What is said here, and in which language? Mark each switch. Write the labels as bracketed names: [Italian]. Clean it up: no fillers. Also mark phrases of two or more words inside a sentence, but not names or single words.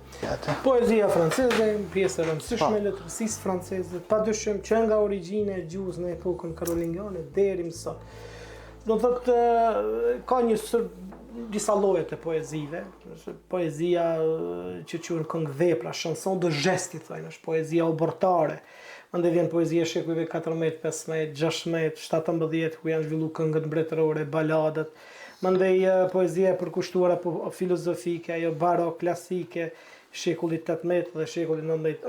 [Albanian] Poezia franceze, pjesë e rëndësishme e letërsisë franceze, padyshim që nga origjina e gjuhës në epokën karolingiane deri më sot. Do thotë ka disa lloje të poezive, poezia që quhen këngë vepra, [French] chanson de geste, [Albanian] thonë, është poezia obortare. Mandej vjen poezia e shekujve 14, 15, 16, 17 ku janë zhvilluar këngët mbretërore, baladat. Mandej poezia e përkushtuar apo filozofike, ajo barok, klasike, shekullit 18 dhe shekullit 19.